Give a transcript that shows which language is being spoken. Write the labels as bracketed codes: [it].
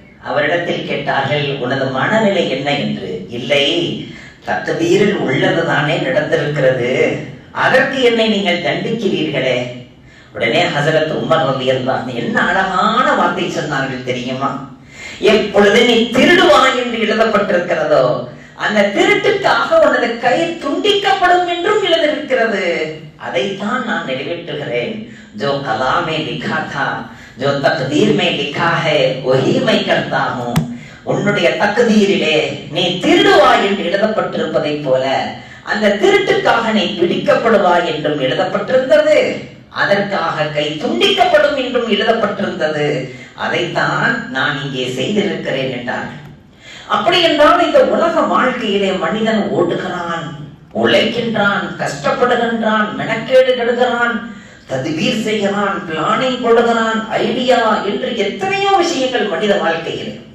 [ta] அவரிடத்தில் கேட்டார்கள், உனது மனநிலை என்ன என்று. இல்லை, தக்தீரில் உள்ளதுதானே நடந்திருக்கிறது, அதற்கு என்னை நீங்கள் தண்டிக்கிறீர்களே. உடனே ஹஸரத் உமர் ரலியல்லாஹு அன்ஹு என்ன அழகான வார்த்தை சொன்னார்கள் தெரியுமா? எப்பொழுது நீ திருடுவாய் என்று எழுதப்பட்டிருக்கிறதோ அந்த திருட்டுக்காக உனது கை துண்டிக்கப்படும் என்றும் எழுதியிருக்கிறது. அதைத்தான் நான் நிறைவேற்றுகிறேன். [hi] जो कला में लिखा था, जो तकदीर में लिखा है, वही मैं करता हूँ. [ta] உன்னுடைய தக்தீரிலே நீ திருடுவாய் என்று எழுதப்பட்டிருப்பதை போல அந்த திருட்டுக்காக நீ பிடிக்கப்படுவாய் என்றும் எழுதப்பட்டிருந்தது, அதற்காக கை துண்டிக்கப்படும் என்றும் எழுதப்பட்டிருந்தது. அதைத்தான் நான் இங்கே செய்திருக்கிறேன் என்றார். அப்படி என்றால் இந்த உலக வாழ்க்கையிலே மனிதன் ஓடுகிறான், உழைக்கின்றான், கஷ்டப்படுகின்றான், மெனக்கேடு கெடுகிறான், தத்பீர் செய்கிறான், பிளானிங் போடுகிறான், ஐடியா என்று எத்தனையோ விஷயங்கள் மனித வாழ்க்கையில்.